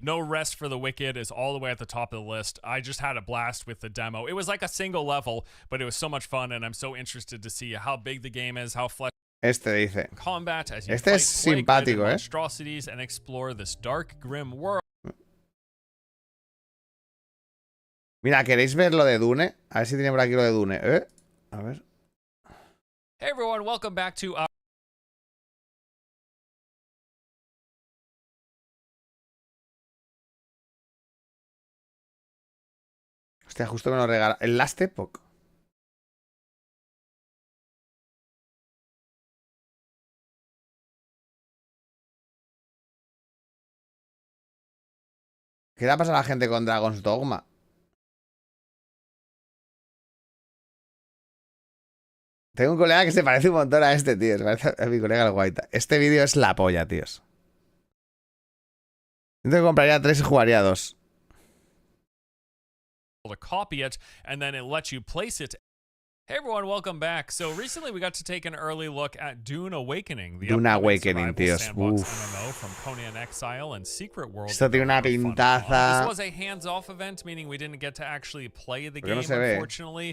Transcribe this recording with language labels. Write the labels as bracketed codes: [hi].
[en] No Rest for the Wicked is all the way at the top of the list. I just had a blast with the demo. It was like a single level, but it was so much fun, and I'm so interested to see how big the game is, how [es] dice. [en] Combat as you [es] este es simpático, [en] monstrosities and explore this dark, grim world. [es] Mira, ¿queréis ver lo de Dune? A ver si tiene por aquí lo de Dune. A ver. [en] Hey everyone, welcome back to [es] Hostia, justo me lo regala. El Last Epoch. ¿Qué le ha pasado a la gente con Dragon's Dogma? Tengo un colega que se parece un montón a este, tío. Se parece a mi colega el Guaita. Este vídeo es la polla, tíos. Siento que compraría 3 y jugaría 2. [en] To copy it, and then it lets you place it. Hey everyone, welcome back. So recently we got to take an early look at Dune Awakening, the [es] Dune Awakening, tíos. [en] MMO from Conan Exile and Secret World. [es] Esto tiene una pintaza. [en] This was a hands-off event, meaning we didn't get to actually play the game, unfortunately.